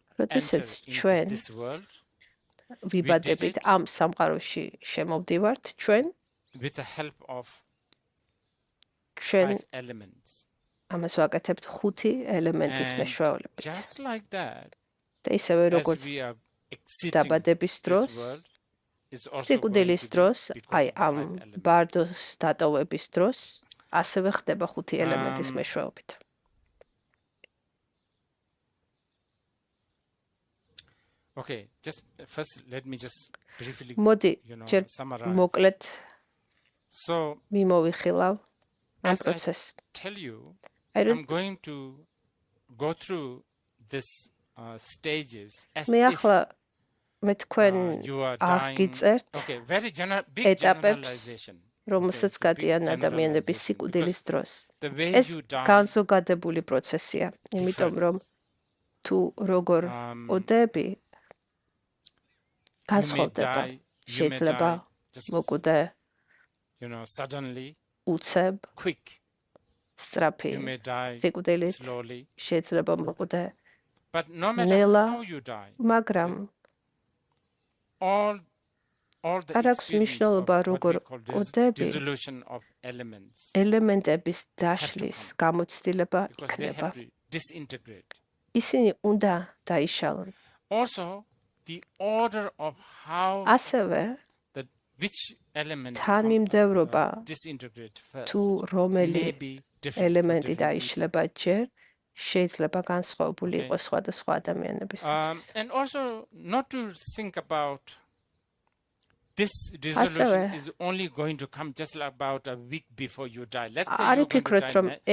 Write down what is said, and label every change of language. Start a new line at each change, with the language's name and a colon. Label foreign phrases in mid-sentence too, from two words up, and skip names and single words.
Georgian: როდესაც
English: into
Georgian: ჩვენ
English: this world,
Georgian: ვიბადებით ამ სამყაროში შემოვდივართ ჩვენ
English: with the help of
Georgian: ჩვენ
English: 5 elements.
Georgian: ამას ვაკეთებთ 5 ელემენტის მეშვეობით.
English: Just like that,
Georgian: და ისევე
English: as
Georgian: როგორც
English: we are exiting
Georgian: დაბადების
English: this
Georgian: დროს,
English: world, is also
Georgian: სიკვდილის
English: going to be
Georgian: დროს,
English: because
Georgian: აი
English: of the
Georgian: ამ
English: 5 elements.
Georgian: ბარდოს დატოვების დროს, ასევე ხდება 5 ელემენტის მეშვეობით.
English: Okay, just first let me just briefly
Georgian: მოდი ჯერ
English: summarize.
Georgian: მოკლედ
English: So,
Georgian: მიმოვიხილავ ამ
English: as I პროცესს. tell you, I don't I'm going to go through this stages as
Georgian: მე
English: if
Georgian: ახლა მე თქვენ
English: you are dying.
Georgian: აღგიწერთ
English: Okay, very big
Georgian: ეტაპებს,
English: generalization.
Georgian: რომელსაც
English: Okay, it's a big
Georgian: გადიან ადამიანების
English: generalization
Georgian: სიკვდილის
English: because
Georgian: დროს.
English: the way
Georgian: ეს
English: you die
Georgian: განზოგადებული პროცესია, იმიტომ რომ
English: differs.
Georgian: თუ როგორ ოდები
English: You may
Georgian: განსხვავდება.
English: die, you may
Georgian: შეიძლება
English: die just,
Georgian: მოკვდე
English: suddenly,
Georgian: უცებ,
English: quick.
Georgian: სწრაფი
English: You may die
Georgian: სიკვდილით,
English: slowly.
Georgian: შეიძლება მოკვდე
English: But no matter
Georgian: ნელა,
English: how you die,
Georgian: მაგრამ
English: all the
Georgian: არ აქვს
English: experience
Georgian: მნიშვნელობა
English: of what
Georgian: როგორ
English: we call
Georgian: ოდები
English: dissolution of elements,
Georgian: ელემენტების დაშლის გამოცდილება
English: because they
Georgian: იქნება.
English: have to disintegrate.
Georgian: ისინი უნდა დაიშალონ.
English: Also, the order of how
Georgian: ასევე
English: which element
Georgian: თანმიმდევრობა
English: disintegrate
Georgian: თუ
English: first
Georgian: რომელი
English: may be different.
Georgian: ელემენტი დაიშლება ჯერ შეიძლება განსხვავებული
English: Okay.
Georgian: იყოს სხვადასხვა ადამიანების.
English: And also not to think about this dissolution is only going to come just about a week before you die. Let's say
Georgian: არ
English: you're going
Georgian: იფიქროთ,
English: to
Georgian: რომ
English: die